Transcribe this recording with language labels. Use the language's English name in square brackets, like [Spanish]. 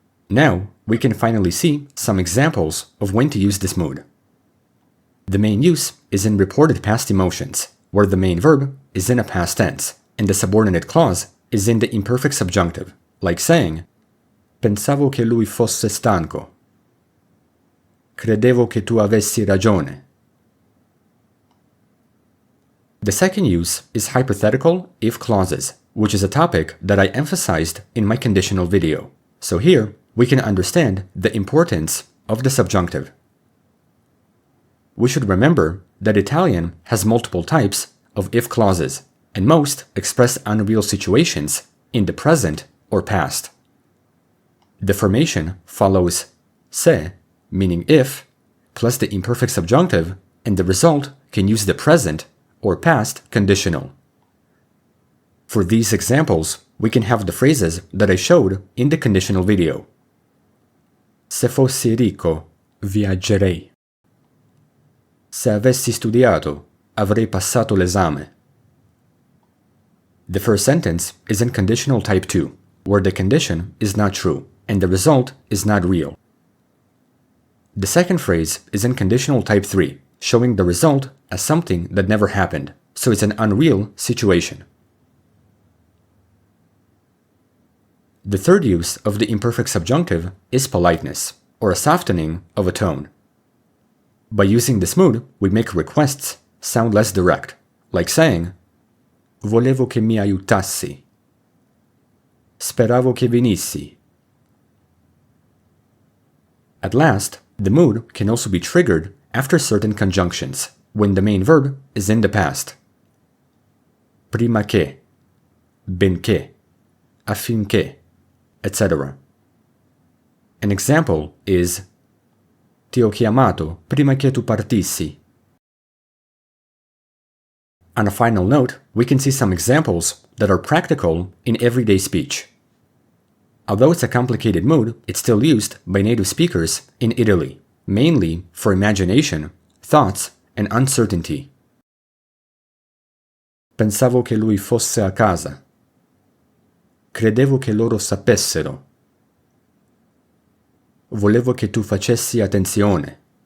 [English] Now, we can finally see some examples of when to use this mood. The main use is in reported past emotions, where the main verb is in a past tense, and the subordinate clause is in the imperfect subjunctive, like saying, [Italian] pensavo che lui fosse stanco. Credevo che tu avessi ragione. [English] The second use is hypothetical if clauses, which is a topic that I emphasized in my conditional video. So here, we can understand the importance of the subjunctive. We should remember that Italian has multiple types of if clauses, and most express unreal situations in the present or past. The formation follows se, meaning if, plus the imperfect subjunctive, and the result can use the present or past conditional. For these examples, we can have the phrases that I showed in the conditional video. [Italian] Se fossi ricco, viaggerei. Se avessi studiato, avrei passato l'esame. [English] The first sentence is in conditional type 2, where the condition is not true and the result is not real. The second phrase is in conditional type 3, showing the result as something that never happened, so it's an unreal situation. The third use of the imperfect subjunctive is politeness, or a softening of a tone. By using this mood, we make requests sound less direct, like saying, [Italian] Volevo che mi aiutassi. Speravo che venissi. [English] At last, the mood can also be triggered after certain conjunctions, when the main verb is in the past. [Italian] Prima che, benché, affinché, etc. [English] An example is [Italian] Ti ho chiamato prima che tu partissi. [English] On a final note, we can see some examples that are practical in everyday speech. Although it's a complicated mood, it's still used by native speakers in Italy, mainly for imagination, thoughts, and uncertainty. [Italian] Pensavo che lui fosse a casa. Credevo che loro sapessero. Volevo che tu facessi attenzione.